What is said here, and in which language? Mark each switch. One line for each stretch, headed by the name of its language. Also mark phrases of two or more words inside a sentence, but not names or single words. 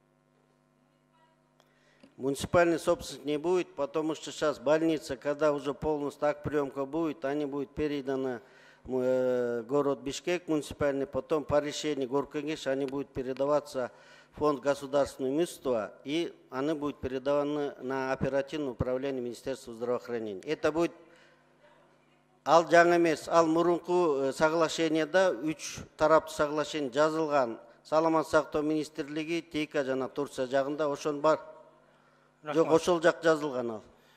Russian: Муниципальной собственности не будет, потому что сейчас больница, когда уже полностью так приемка будет, они будут переданы город Бишкек муниципальный, потом по решению Горконгеш они будут передаваться в фонд государственного имущества, и они будут передаваны на оперативное управление Министерства здравоохранения. Это будет
Kyrgyz: ал жаңа емес, ал мурунку соглашениеда 3 тараптуу соглашение жазылган. Саламат сактоо министрлиги, ТИКа жана Турция жагында ошон бар. Жок, ошол жак жазылган ал.